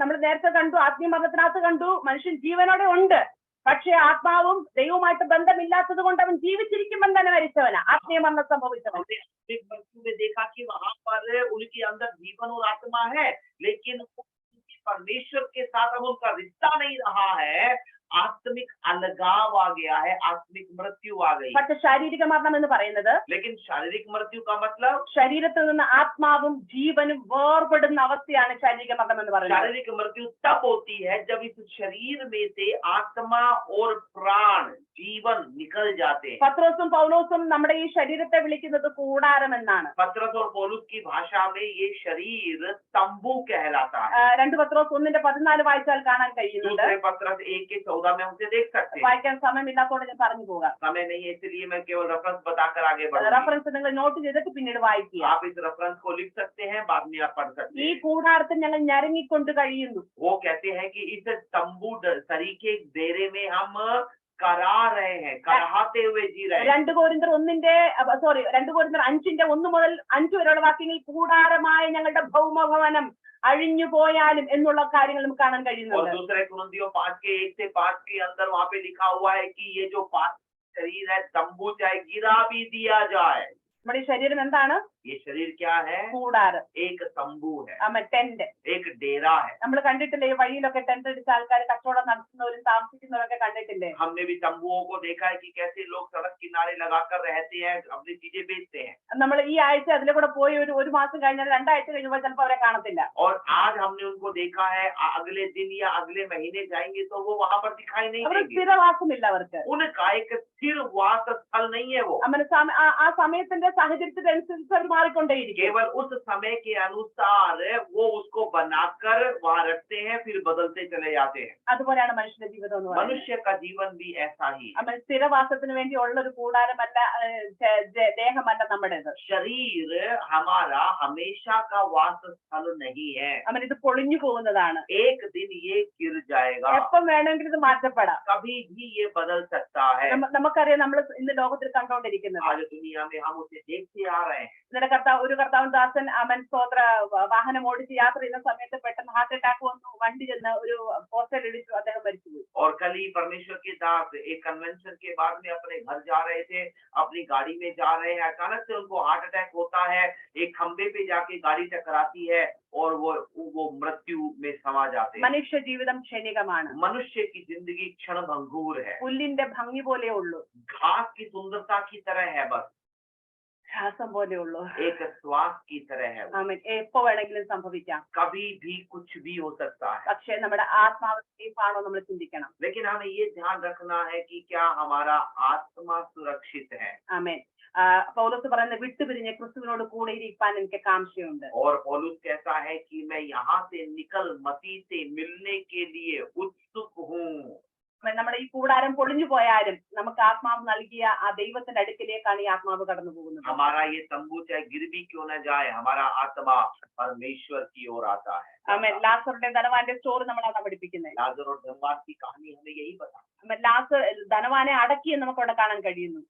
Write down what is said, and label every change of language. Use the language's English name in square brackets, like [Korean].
[Malayalam] നമ്മൾ നേരത്തെ കണ്ടു, ആത്മീയ മരണത്തിനകത്ത് കണ്ടു മനുഷ്യൻ ജീവനോടെ ഉണ്ട്, പക്ഷേ ആത്മാവും ദൈവവുമായിട്ട് ബന്ധമില്ലാത്തത് കൊണ്ട് അവൻ ജീവിച്ചിരിക്കുമ്പോൾ തന്നെ മരിച്ചവനാ ആത്മീയ മരണം സംഭവിച്ചവൻ. [Hindi] मृत्यु में देखा कि वहां पर उनके अंदर जीवन और आत्मा है, लेकिन परमेश्वर के साथ अब उनका रिश्ता नहीं रहा है। आत्मिक अलगाव आ गया है, आत्मिक मृत्यु आ गई। [Malayalam] പക്ഷെ ശാരീരിക മരണം എന്ന് പറയുന്നത് [Hindi] लेकिन शारीरिक मृत्यु का मतलब [Malayalam] ശരീരത്തിൽ നിന്ന് ആത്മാവും ജീവനും വേർപെടുന്ന അവസ്ഥയാണ് ശാരീരിക മരണം എന്ന് പറയുന്നത്. [Hindi] शारीरिक मृत्यु तब होती है जब इस शरीर में से आत्मा और प्राण जीवन निकल जाते हैं। [Malayalam] പത്രോസും പൗലോസും നമ്മുടെ ഈ ശരീരത്തെ വിളിക്കുന്നത് കൂടാരം എന്നാണ്. [Hindi] पत्रस और पौलुस की भाषा में ये शरीर तंबू कहलाता है। [Malayalam] 2 പത്രോസ് 1:14 വായിച്ചാൽ കാണാൻ കഴിയുന്നുണ്ട്. [Hindi] दूसरे पत्रस 1:14 में उसे देख सकते हैं। [Malayalam] വായിക്കാൻ സമയമില്ലാത്തതുകൊണ്ട് ഞാൻ പറഞ്ഞു പോകാം. [Hindi] समय नहीं है इसलिए मैं केवल रेफरेंस बताकर आगे बढ़ूंगा। [Malayalam] റഫറൻസ് നിങ്ങൾ നോട്ട് ചെയ്തിട്ട് പിന്നീട് വായിക്കുക. [Hindi] आप इस रेफरेंस को लिख सकते हैं, बाद में आप पढ़ सकते [Malayalam] ഈ [Hindi] हैं। [Malayalam] കൂടാരത്തിൽ ഞങ്ങൾ ഞരങ്ങിക്കൊണ്ട് കഴിയുന്നു. [Hindi] वो कहते हैं कि इस तंबू सरीखे डेरे में हम करा रहे हैं, कराते हुए जी रहे हैं। [Malayalam] 2 കൊരിന്ത്യർ 5:1 മുതൽ 5 വരെയുള്ള വാക്യങ്ങളിൽ കൂടാരമായ ഞങ്ങളുടെ ഭൗമഭവനം അഴിഞ്ഞു പോയാലും എന്നുള്ള കാര്യങ്ങൾ നമുക്ക് കാണാൻ [Hindi] और [Malayalam] കഴിയുന്നുണ്ട്. [Hindi] दूसरे कुरिन्थियों 5:1 के अंदर वहाँ पे लिखा हुआ है कि ये जो शरीर है तंबू चाहे गिरा भी दिया जाए। [Malayalam] നമ്മുടെ ഈ ശരീരം എന്താണ്? [Hindi] ये शरीर क्या है? [Malayalam] കൂടാരം, [Hindi] एक तंबू है, [English] Tent. [Hindi] एक डेरा है। [Malayalam] നമ്മൾ കണ്ടിട്ടില്ലേ ഈ വഴിയിലൊക്കെ ടെന്റ് അടിച്ച ആൾക്കാർ കച്ചവടം നടത്തുന്നവരും താമസിക്കുന്നവരൊക്കെ കണ്ടിട്ടില്ലേ? [Hindi] हमने भी तंबुओं को देखा है कि कैसे लोग सड़क किनारे लगाकर रहते हैं, अपनी चीजें बेचते हैं। [Malayalam] നമ്മൾ ഈ ആഴ്ച അതിലെ കൂടെ പോയി ഒരു മാസം കഴിഞ്ഞാൽ 2 ആഴ്ച കഴിഞ്ഞപ്പോൾ ചിലപ്പോൾ അവരെ കാണത്തില്ല. [Hindi] और आज हमने उनको देखा है, अगले दिन या अगले महीने जाएंगे तो वो वहाँ पर दिखाई नहीं [Malayalam] അവർ [Hindi] देंगे। [Malayalam] സ്ഥിരവാസമില്ല അവർക്ക്. [Hindi] उनका एक स्थिर वास स्थल नहीं है वो। [Malayalam] അങ്ങനെ ആ സമയത്തിന്റെ സാഹചര്യത്തിനനുസരിച്ച് അവർ മാറിക്കൊണ്ടേയിരിക്കും. [Hindi] केवल उस समय के अनुसार वो उसको बनाकर वहाँ रखते हैं, फिर बदलते चले जाते हैं। [Malayalam] അതുപോലെയാണ് മനുഷ്യന്റെ ജീവിതം എന്ന് പറയുന്നത്. [Hindi] मनुष्य का जीवन भी ऐसा ही है। [Malayalam] നമ്മൾ സ്ഥിരവാസത്തിന് വേണ്ടി ഉള്ള ഒരു കൂടാരമല്ല, ദേഹമല്ല നമ്മുടേത്. [Hindi] शरीर हमारा हमेशा का वास स्थल नहीं है। [Malayalam] നമ്മൾ ഇത് പൊളിഞ്ഞു പോകുന്നതാണ്. [Hindi] एक दिन ये गिर जाएगा, [Malayalam] എപ്പം വേണമെങ്കിലും ഇത് മാറ്റപ്പെടാം. [Hindi] कभी भी ये बदल सकता है। [Malayalam] നമുക്കറിയാം നമ്മൾ ഇന്ന് ലോകത്തിൽ കണ്ടുകൊണ്ടിരിക്കുന്നത്. [Hindi] आज दुनिया में हम उसे देखते आ रहे हैं। [Malayalam] ഇന്നലെ ഒരു കർത്താവൻ ദാസൻ സ്തോത്ര വാഹനം ഓടിച്ച് യാത്ര ചെയ്യുന്ന സമയത്ത് പെട്ടെന്ന് ഹാർട്ട് അറ്റാക്ക് വന്നു, വണ്ടി ചെന്ന് ഒരു പോസ്റ്റൽ ഇടിച്ചു, അദ്ദേഹം മരിച്ചുപോയി. [Hindi] और कल ही परमेश्वर के दास एक कन्वेंशन के बाद में अपने घर जा रहे थे, अपनी गाड़ी में जा रहे हैं, अचानक से उनको हार्ट अटैक होता है, एक खंबे पे जाके गाड़ी टकराती है और वो मृत्यु में समा जाते हैं। [Malayalam] മനുഷ്യ ജീവിതം ക്ഷണികമാണ്. [Hindi] मनुष्य की जिंदगी क्षण भंगुर है, [Malayalam] പുല്ലിന്റെ ഭംഗി പോലെ ഉള്ളൂ, [Hindi] घास की सुंदरता की तरह है, बस [Malayalam] ശ്വാസം പോലെ ഉള്ളൂ. [Hindi] एक श्वास की तरह है। [Malayalam] ആമേൻ. എപ്പോ വേണമെങ്കിലും സംഭവിക്കാം. [Hindi] कभी भी कुछ भी हो सकता है। [Malayalam] പക്ഷേ നമ്മുടെ ആത്മാവ് സേഫാണോ നമ്മൾ ചിന്തിക്കണം. [Hindi] लेकिन हमें ये ध्यान रखना है कि क्या हमारा आत्मा सुरक्षित है। [Malayalam] ആമേൻ. പൗലോസ് പറയുന്നത് വിട്ടുപിരിഞ്ഞ് ക്രിസ്തുവിനോട് കൂടെ ഇരിക്കാൻ എനിക്ക് കാംക്ഷയുണ്ട്. [Hindi] और पौलुस कहता है कि मैं यहाँ से निकल मसीह से मिलने के लिए उत्सुक हूँ। [Malayalam] നമ്മുടെ ഈ കൂടാരം പൊളിഞ്ഞു പോയാലും നമുക്ക് ആത്മാവ് നൽകിയ ആ ദൈവത്തിന്റെ അടുക്കിലേക്കാണ് ഈ ആത്മാവ് കടന്നു പോകുന്നത്. [Hindi] हमारा ये तंबू चाहे गिर भी क्यों न जाए, हमारा आत्मा परमेश्वर की ओर आता है। [Malayalam] ആമേൻ. ലാസറുടെ ധനവാന്റെ സ്റ്റോറി നമ്മളാണ് പഠിപ്പിക്കുന്നത്. [Hindi] लाजर और धनवान की कहानी हमें यही बता। [Malayalam] ലാസർ ധനവാനെ അടക്കി എന്ന് നമുക്ക് അവിടെ കാണാൻ കഴിയുന്നു.